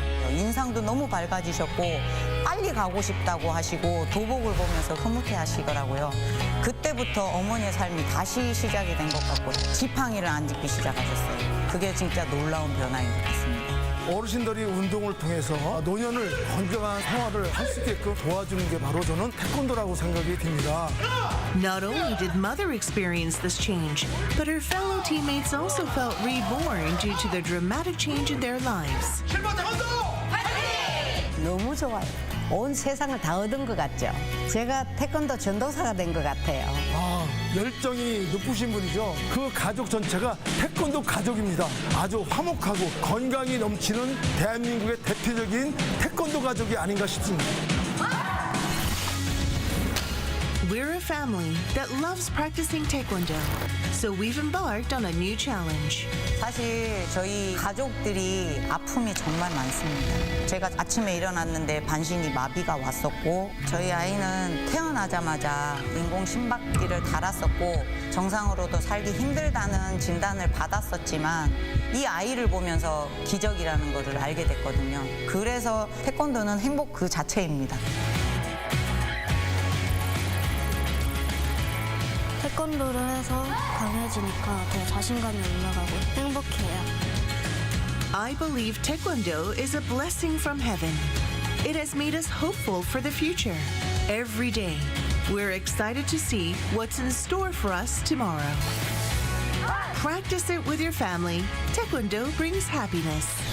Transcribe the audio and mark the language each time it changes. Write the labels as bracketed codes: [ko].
[ko] 인상도 너무 밝아지셨고 빨리 가고 싶다고 하시고 도복을 보면서 흐뭇해 하시더라고요. 그때부터 어머니의 삶이 다시 시작이 된 것 같고 지팡이를 안 짚기 시작하셨어요. 그게 진짜 놀라운 변화인 것 같습니다. 어르신들이 운동을 통해서 노년을 건강한 생활을 할 수 있게끔 도와주는 게 바로 저는 태권도라고 생각이 듭니다. [en] Not only did Mother experience this change, but her fellow teammates also felt reborn due to the dramatic change in their lives. [ko] 너무 좋아요. 온 세상을 다 얻은 것 같죠. 제가 태권도 전도사가 된 것 같아요. 열정이 높으신 분이죠. 그 가족 전체가 태권도 가족입니다. 아주 화목하고 건강이 넘치는 대한민국의 대표적인 태권도 가족이 아닌가 싶습니다. [en] We're a family that loves practicing Taekwondo, so we've embarked on a new challenge. [ko] 사실 저희 가족들이 아픔이 정말 많습니다. 제가 아침에 일어났는데 반신이 마비가 왔었고 저희 아이는 태어나자마자 인공 심박기를 달았었고 정상으로도 살기 힘들다는 진단을 받았었지만 이 아이를 보면서 기적이라는 것을 알게 됐거든요. 그래서 태권도는 행복 그 자체입니다. 태권도를 해서 강해지니까 더 자신감이 올라가고 행복해요. [en] I believe Taekwondo is a blessing from heaven. It has made us hopeful for the future. Every day, we're excited to see what's in store for us tomorrow. Practice it with your family. Taekwondo brings happiness.